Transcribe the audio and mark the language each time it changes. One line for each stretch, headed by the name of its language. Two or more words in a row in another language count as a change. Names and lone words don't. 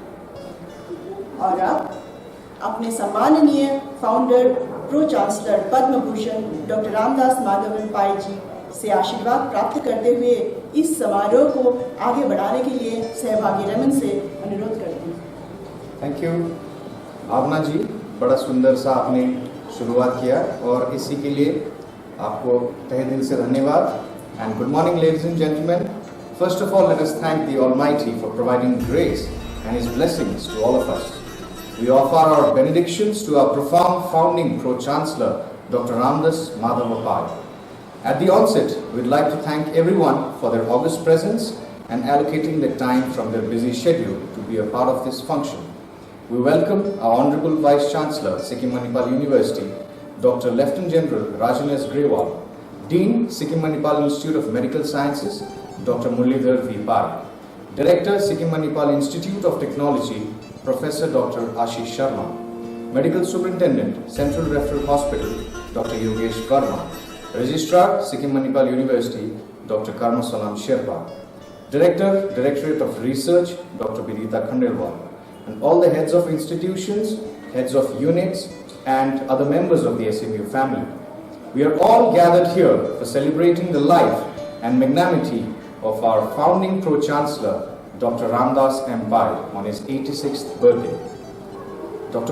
Hindi: और अब अपने सम्माननीय
English: founder pro chancellor
Hindi: पद्म भूषण डॉक्टर रामदास माधवन पाल जी से आशीर्वाद प्राप्त करते हुए इस समारोह को आगे बढ़ाने के लिए सहभागी रमन से अनुरोध करती हूँ।
English: thank you
Hindi: भावना जी, बड़ा सुंदर सा आपने शुरुआत किया और इसी के लिए आपको तहे दिल से धन्यवाद।
English: and good morning ladies and gentleman, first of all let us thank the Almighty for providing grace and his blessings to all of us. We offer our benedictions to our profound founding Pro-Chancellor, Dr. Ramdas Madhava Pal. At the onset, we'd like to thank everyone for their august presence and allocating their time from their busy schedule to be a part of this function. We welcome our Honorable Vice Chancellor, Sikkim Manipal University, Dr. Lieutenant General Rajanes Grewal, Dean, Sikkim Manipal Institute of Medical Sciences, Dr. Muralidhar V. Pai, Director, Sikkim Manipal Institute of Technology, Professor Dr. Ashish Sharma, Medical Superintendent, Central Referral Hospital, Dr. Yogesh Verma, Registrar, Sikkim Manipal University, Dr. Karmasalam Sherpa, Director, Directorate of Research, Dr. Bidita Khandelwal, and all the heads of institutions, heads of units, and other members of the SMU family. We are all gathered here for celebrating the life and magnanimity of our founding Pro-Chancellor, Dr. Ramdas M. Pai, on his 86th birthday. Dr.